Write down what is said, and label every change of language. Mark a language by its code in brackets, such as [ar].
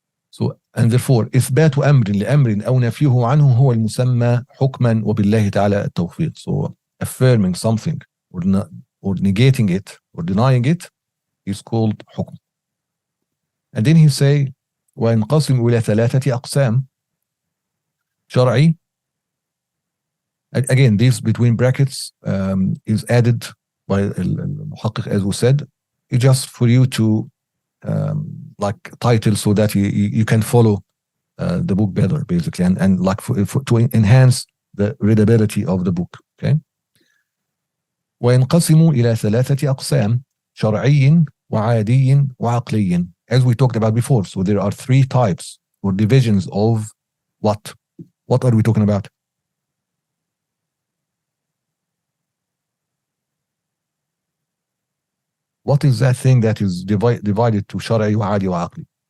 [en] So and therefore [ar] إثبات أمر لأمر أو نفيه عنه هو المسمى حكما وبالله تعالى التوفيق. [en] So affirming something or negating it or denying it is called حكم. And then he say [ar] وينقسم إلى ثلاثة أقسام. [en] شرعي, again this between brackets is added by المحقق, as we said, it's just for you to like title so that you can follow the book better basically and like to enhance the readability of the book. Okay. [ar] وينقسم إلى ثلاثة أقسام شرعي وعادي وعقلي, [en] as we talked about before. So there are three types or divisions of what are we talking about? What is that thing that is divided to [ar] شرعي وعادي وعقلي?